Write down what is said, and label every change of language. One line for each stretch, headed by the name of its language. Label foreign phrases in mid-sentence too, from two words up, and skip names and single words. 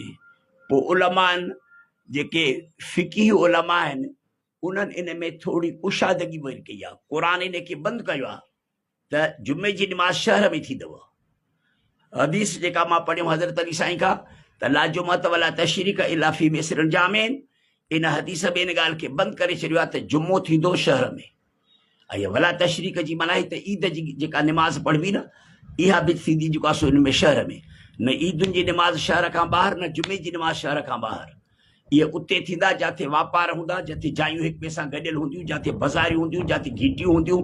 Sindhi: पोइ उलमा आहिनि, जेके फ़िक़ी उलमा आहिनि, उन्हनि इन में थोरी कुशादगी वरी कई आहे। क़ुरान इन खे बंदि कयो आहे त जुमे जी निमाज़ शहर में थींदव। हदीस जेका मां पढ़ियो हज़रत अली साईं खां, त
Arabic: لا جمعة ولا تشريق إلا في مصر جامع,
Sindhi: इन हदीस में इन ॻाल्हि खे बंदि करे छॾियो आहे त जुमो थींदो शहर में ऐं
Arabic: ولا تشريق
Sindhi: जी मनाई त ईद जी जेका निमाज़ पढ़बी न इहा बि थींदी जेको आहे हिन में शहर में न ईदुनि जी निमाज़ शहर खां ॿाहिरि न जुमे जी निमाज़ शहर खां ॿाहिरि इहे उते थींदा जिथे वापार हूंदा जिथे जायूं हिक ॿिए सां गॾियल हूंदियूं जिथे बाज़ारियूं हूंदियूं जिथे घिटियूं हूंदियूं